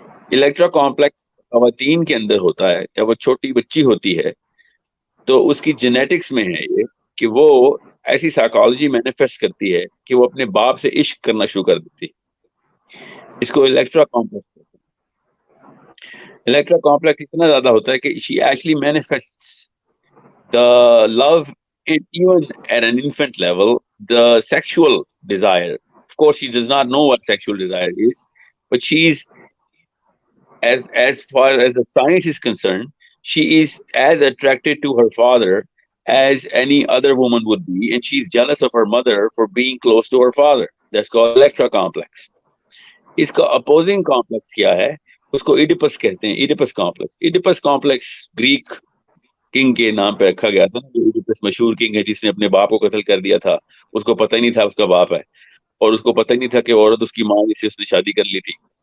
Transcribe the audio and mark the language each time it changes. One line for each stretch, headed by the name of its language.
Urdu: Electra complex خواتین کے اندر ہوتا ہے. جب وہ چھوٹی بچی ہوتی ہے تو اس کی جینیٹکس میں ہے یہ کہ وہ ایسی سائیکالوجی مینیفیسٹ کرتی ہے کہ وہ اپنے باپ سے عشق کرنا شروع کر دیتی ہے. اس کو الیکٹرا کمپلیکس. الیکٹرا کمپلیکس اتنا زیادہ ہوتا ہے کہ
English: she actually manifests the love and even at an infant level the sexual desire. Of course she does not know what sexual desire is, but she's as far as the science is concerned, she is as attracted to her father as any other woman would be, and she's jealous of her mother for being close to her father. That's called electra complex.
Urdu: اس کا opposing complex کیا ہے؟ اس کو Oedipus کہتے ہیں. Oedipus complex. Oedipus complex Greek king کے نام پہ رکھا گیا تھا. ایڈیپس مشہور کنگ ہے جس نے اپنے باپ کو قتل کر دیا تھا. اس کو پتہ ہی نہیں تھا اس کا باپ ہے، اور اس کو پتہ ہی نہیں تھا کہ عورت اس کی ماں جس سے اس نے شادی کر لی تھی.